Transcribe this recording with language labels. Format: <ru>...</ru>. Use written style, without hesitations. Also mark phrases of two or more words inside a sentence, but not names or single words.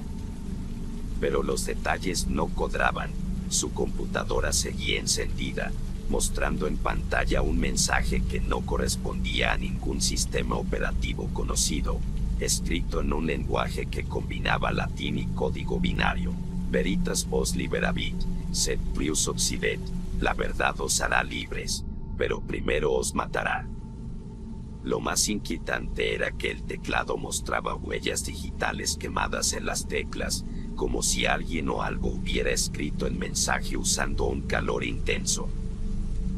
<es>Pero los detalles no cuadraban. Su computadora seguía encendida, mostrando en pantalla un mensaje que no correspondía a ningún sistema operativo conocido, escrito en un lenguaje que combinaba latín y código binario:</es> <la>Veritas vos liberavit, sed prius occidet,</la> <es>la verdad os hará libres, pero primero os matará. Lo más inquietante era que el teclado mostraba huellas digitales quemadas en las teclas, como si alguien o algo hubiera escrito el mensaje usando un calor intenso.</es>